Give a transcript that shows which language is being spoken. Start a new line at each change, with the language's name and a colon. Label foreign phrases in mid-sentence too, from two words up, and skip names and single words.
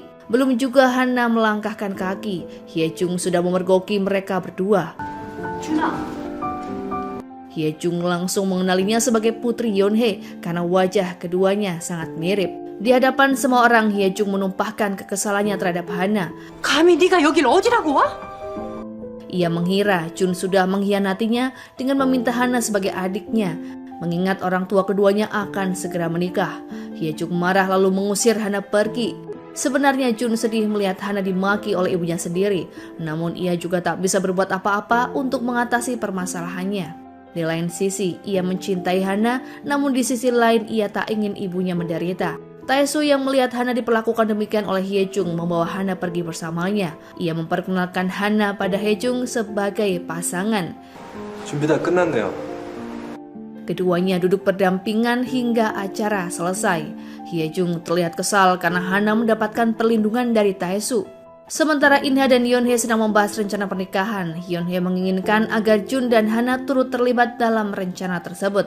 Indonesian: Belum juga Hana melangkahkan kaki, Hye-jung sudah memergoki mereka berdua. Hye-jung langsung mengenalinya sebagai putri Yeonhae karena wajah keduanya sangat mirip. Di hadapan semua orang, Hye-jung menumpahkan kekesalannya terhadap Hana.
Korean: 감히 네가 여길 어디라고 와?
Indonesian: Ia mengira Jun sudah mengkhianatinya dengan meminta Hana sebagai adiknya, mengingat orang tua keduanya akan segera menikah. Hye-jung marah lalu mengusir Hana pergi. Sebenarnya Jun sedih melihat Hana dimaki oleh ibunya sendiri, namun ia juga tak bisa berbuat apa-apa untuk mengatasi permasalahannya. Di lain sisi, ia mencintai Hana, namun di sisi lain ia tak ingin ibunya menderita. Tae-soo yang melihat Hana diperlakukan demikian oleh Hye-jung membawa Hana pergi bersamanya. Ia memperkenalkan Hana pada Hye-jung sebagai pasangan.
Korean: 준비 다 끝났네요.
Indonesian: Keduanya duduk berdampingan hingga acara selesai. Hye-jung terlihat kesal karena Hana mendapatkan perlindungan dari Tae-soo. Sementara In-ha dan Yeonhae sedang membahas rencana pernikahan, Yeonhae menginginkan agar Jun dan Hana turut terlibat dalam rencana tersebut.